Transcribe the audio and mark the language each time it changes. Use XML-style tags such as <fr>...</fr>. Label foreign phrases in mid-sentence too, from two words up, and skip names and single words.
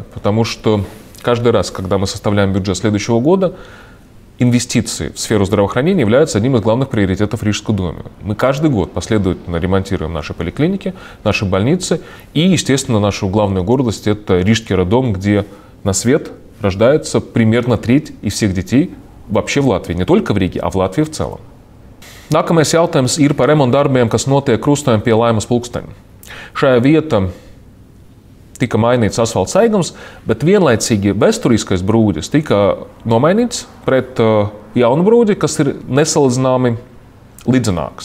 <ru>Потому что каждый раз, когда мы составляем бюджет следующего года, инвестиции в сферу здравоохранения являются одним из главных приоритетов в Рижском доме. Мы каждый год последовательно ремонтируем наши поликлиники, наши больницы и, естественно, нашу главную гордость – это Рижский роддом, где на свет рождается примерно треть из всех детей вообще в Латвии. Не только в Риге, а в Латвии в целом.</ru> <lv>Nākamais jautājums ir par remontdarbiem, kas notiek krustojuma pie Laimas pulksteņa. Šajā vietā tika mainīts asfalta seigums, bet vienlaicīgi vēsturiskais brūģis tika nomainīts pret jaunu brūģi, kas ir nesalīdzināmi līdzenāks.</lv>